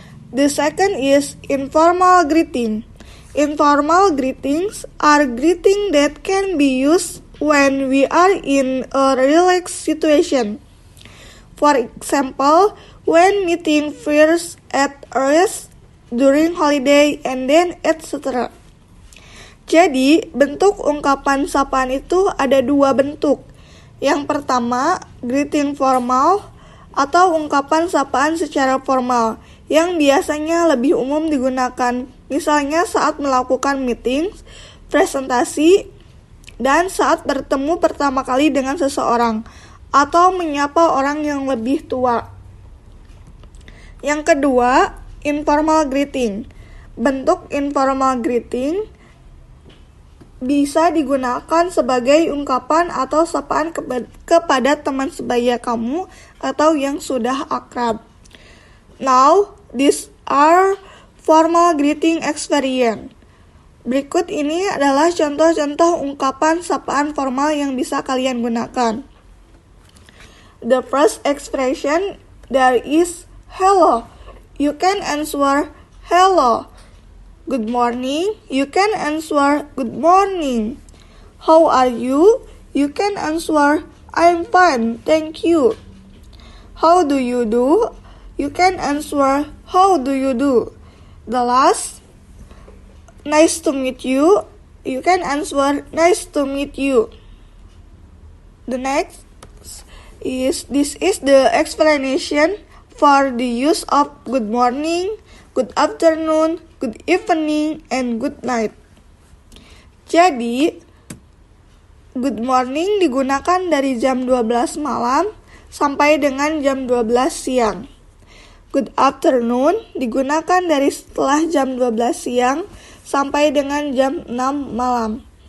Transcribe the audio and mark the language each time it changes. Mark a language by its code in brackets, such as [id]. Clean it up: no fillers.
[en] The second is informal greeting. Informal greetings are greetings that can be used when we are in a relaxed situation. For example, when meeting friends at a rest, during holiday, and then etc. [id] Jadi, bentuk ungkapan sapaan itu ada dua bentuk. Yang pertama, greeting formal atau ungkapan sapaan secara formal yang biasanya lebih umum digunakan, misalnya saat melakukan meeting, presentasi, dan saat bertemu pertama kali dengan seseorang atau menyapa orang yang lebih tua. Yang kedua, informal greeting. Bentuk informal greeting bisa digunakan sebagai ungkapan atau sapaan kepada teman sebaya kamu atau yang sudah akrab. [en] Now, these are formal greeting experience. [id] Berikut ini adalah contoh-contoh ungkapan sapaan formal yang bisa kalian gunakan. [en] The first expression there is hello. You can answer hello. Good morning. You can answer good morning. How are you? You can answer I'm fine, thank you. How do you do? You can answer how do you do. The last, nice to meet you. You can answer nice to meet you. The next this is the explanation for the use of good morning, good afternoon, good evening, and good night. [id] Jadi, good morning digunakan dari jam 12 malam sampai dengan jam 12 siang. Good afternoon digunakan dari setelah jam 12 siang sampai dengan jam 6 malam.